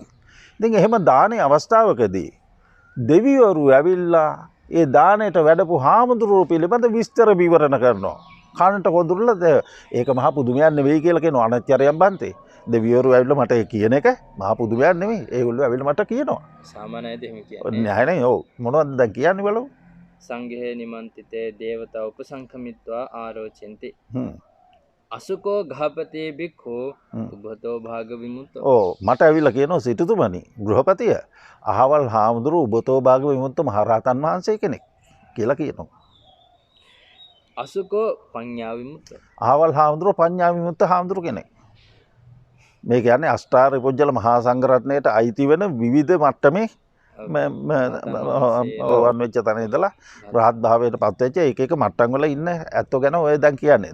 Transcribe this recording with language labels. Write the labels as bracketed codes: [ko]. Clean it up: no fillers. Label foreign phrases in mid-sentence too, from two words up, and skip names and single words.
[si] ඉතින් එහෙම දානේ අවස්ථාවකදී දෙවිවරු ඇවිල්ලා ඒ දාණයට වැඩපු හාමුදුරුවෝ පිළිබඳ විස්තර විවරණ කරනවා. කනට කොඳුරලා ඒක මහා පුදුමයක් නෙවෙයි කියලා කියනවා. [pi] අනච්චරයන් බන්තේ. [si] දෙවිවරු ඇවිල්ලා මට කියන එක මහා පුදුමයක් නෙවෙයි. ඒගොල්ලෝ ඇවිල්ලා මට කියනවා. සාමාන්‍යයෙන් එහෙම කියන්නේ. නෑ නේ. ඔව්. මොනවද දැන් කියන්නේ බලමු. [pi] සංඝේ නිමන්තිතේ දේවතා උපසංකමිත්වා ආරෝචෙන්ති. අසුකෝ ගහපතේ බික්ඛු උබතෝ භාග විමුක්තෝ. [si] ඔව් මට ඇවිල්ලා කියනවා සිටුතුමනි ගෘහපතිය අහවල් හාමුදුරුවෝ [pi] උබතෝ භාග විමුක්ත [si] මහරහතන් වහන්සේ කෙනෙක් කියලා කියනවා. [pi] අසුකෝ පඤ්ඤා විමුක්ත. [si] අහවල් හාමුදුරුවෝ [pi] පඤ්ඤා විමුක්ත [si] හාමුදුරුවෝ කෙනෙක්. මේ කියන්නේ අෂ්ටාර්ය පුජ්‍යල මහා සංඝරත්නයට අයිති වෙන විවිධ මට්ටමේ වන් වෙච්ච තැන ඉඳලා රහත් භාවයට පත් වෙච්ච එක එක මට්ටම් වල ඉන්න ඇත්තෝ ගැන ඔය දැන් කියන්නේ.